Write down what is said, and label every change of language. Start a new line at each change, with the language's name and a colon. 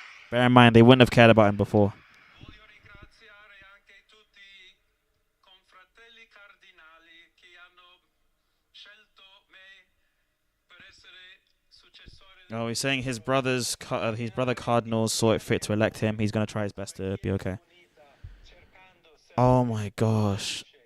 English: Bear in mind, they wouldn't have cared about him before.
Italian: Voglio ringraziare anche tutti i confratelli cardinali che hanno scelto me per essere successore.
English: Oh, he's saying his brother cardinals saw it fit to elect him. He's gonna try his best to be okay. Oh my gosh.